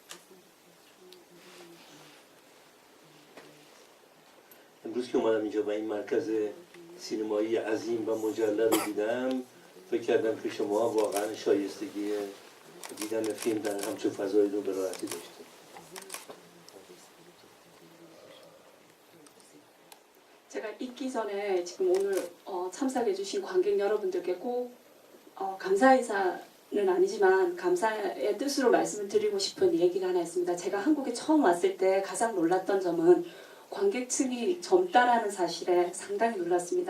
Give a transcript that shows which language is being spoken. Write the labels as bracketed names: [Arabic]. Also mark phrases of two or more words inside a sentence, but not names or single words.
[Persian] امروز که اومدم اینجا و این مرکز سینمایی عظیم و مجلل رو دیدم فکر کردم که شما واقعا شایستگی دیدن فیلم در همچون فضایی رو به راحتی داشتید. [Korean] 제가 있기 전에 지금 오늘 참석해주신 관객 여러분들께 꼭 감사 인사는 아니지만 감사의 뜻으로 말씀을 드리고 싶은 얘기가 하나 있습니다. 제가 한국에 처음 왔을 때 가장 놀랐던 점은 관객층이 젊다라는 사실에 상당히 놀랐습니다.